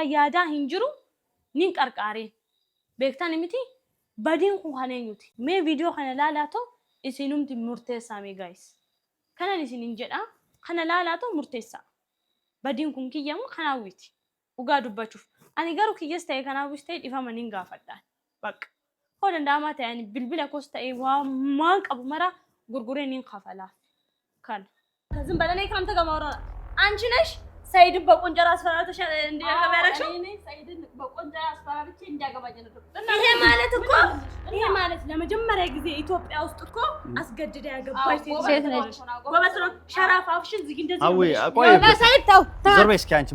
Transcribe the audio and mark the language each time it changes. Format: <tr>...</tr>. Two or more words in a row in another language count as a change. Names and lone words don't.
<om>yaadaa hin jiru nin qarqaareen beektaan miti badiin kun kaneenyuti mee viidiyoo kana laalaato isinumti murteessaa mee guys kanan isinin jedha kana laalaato murteessaa badiin kun kiyyamu kanaawwiti ugaa dubbachuuf ani garuu kiyyas ta'e kanaawwis ta'e dhiifama nin gaafadhaan bakka hoo danda'amaa ta'e ani bilbila koos ta'e waan qabu mara gurguree nin kafalaaf kana</om> <am>ዝም በለኔ ካንተ ጋር ማውራ አንቺ ነሽ Said በቆንጀራ አስፈራራተሽ እንዲያገባ ያረክሽው እኔ Said በቆንጀራ አስፈራራች እንዲያገባኝ ነው ይሄ ማለት ለመጀመሪያ ጊዜ ኢትዮጵያ ውስጥ እኮ አስገድዳ ያገባች ሴት ነች ጎበዝ ነው ሸራፋፍሽን ዝግ እንደዚህ አውይ ቆይ Said ተው ዘርበይ እስኪ አንቺ</am>